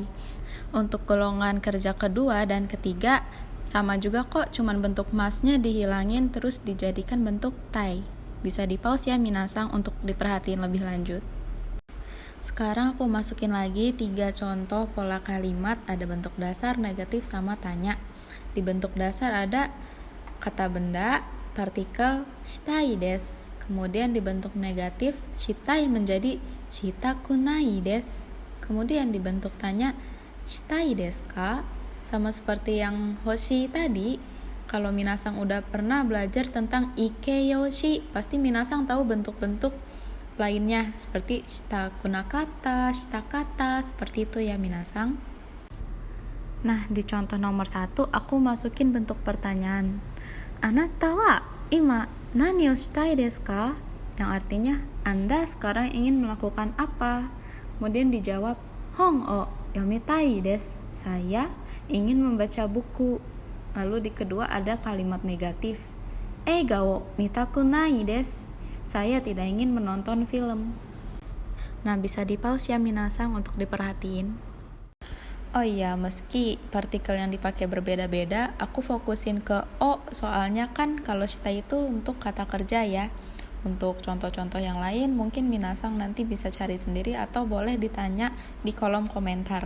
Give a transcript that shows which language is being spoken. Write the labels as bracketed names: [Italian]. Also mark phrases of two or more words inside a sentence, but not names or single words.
[Indonesian] Untuk golongan kerja kedua dan ketiga sama juga kok, cuman bentuk masnya dihilangin terus dijadikan bentuk tai. Bisa di-pause ya minasan untuk diperhatiin lebih lanjut. Sekarang aku masukin lagi 3 contoh pola kalimat, ada bentuk dasar, negatif, sama tanya. Di bentuk dasar ada kata benda, partikel [Japanese] したいです. [Indonesian] Kemudian di bentuk negatif, shitai menjadi [Japanese] したくないです. [Indonesian] Kemudian di bentuk tanya, [Japanese] したいですか? [Indonesian] Sama seperti yang hoshi tadi, kalau minasan udah pernah belajar tentang ikeyoshi, pasti minasan tahu bentuk-bentuk lainnya seperti [Japanese] したくなかった, [Indonesian] shitakata, seperti itu ya minasan. Nah, di contoh nomor 1 aku masukin bentuk pertanyaan. [Japanese] あなたは今何をしたいですか? [Indonesian] Yang artinya, Anda sekarang ingin melakukan apa? Kemudian dijawab, [Japanese] 本を読みたいです. [Indonesian] Saya ingin membaca buku. Lalu di kedua ada kalimat negatif. [Japanese] 映画を見たくないです. [Indonesian] Saya tidak ingin menonton film. Nah, bisa di-pause ya minasang untuk diperhatiin. Oh iya, meski partikel yang dipakai berbeda-beda, aku fokusin ke O, soalnya kan kalau shita itu untuk kata kerja ya. Untuk contoh-contoh yang lain, mungkin minasang nanti bisa cari sendiri atau boleh ditanya di kolom komentar.